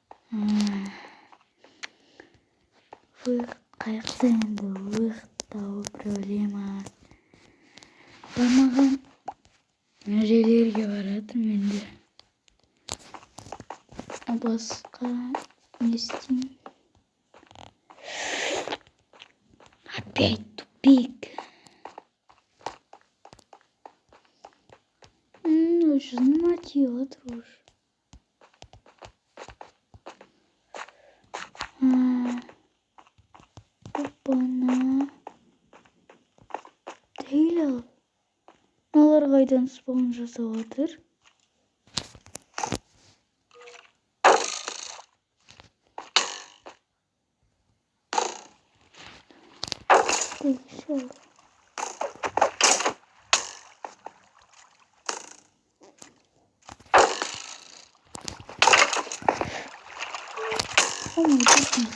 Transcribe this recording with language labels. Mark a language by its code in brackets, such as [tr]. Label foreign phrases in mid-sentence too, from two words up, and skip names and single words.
[kk] Қайықта енді тауы проблема. Бармаған жерлерге баратырмын енді. Басқа не істеймін? [ru] Опять тупик. Уже мотиватор уже. Опа-на. Дейл. [kk] Олар қайдан спаун жасап отыр? [ru] Все. О мой goodness.